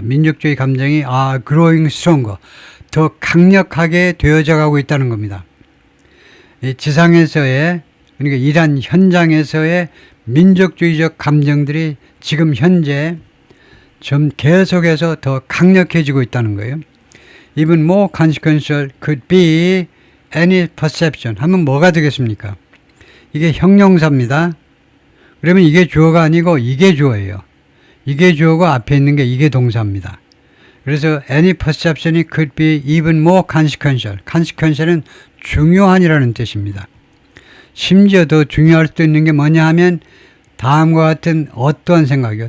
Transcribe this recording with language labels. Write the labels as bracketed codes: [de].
[ko] 민족주의 감정이 [en] growing stronger, [ko] 더 강력하게 되어져 가고 있다는 겁니다. 이 지상에서의, 그러니까 이란 현장에서의 민족주의적 감정들이 지금 현재 좀 계속해서 더 강력해지고 있다는 거예요. [en] Even more consequential could be any perception. [ko] 하면 뭐가 되겠습니까? 이게 형용사입니다. 그러면 이게 주어가 아니고 이게 주어예요. 이게 주어고 앞에 있는 게 이게 동사입니다. 그래서 [en] any perception이 could be even more consequential. [ko] consequential은 중요한이라는 뜻입니다. 심지어 더 중요할 수도 있는 게 뭐냐 하면 다음과 같은 어떤 생각이요.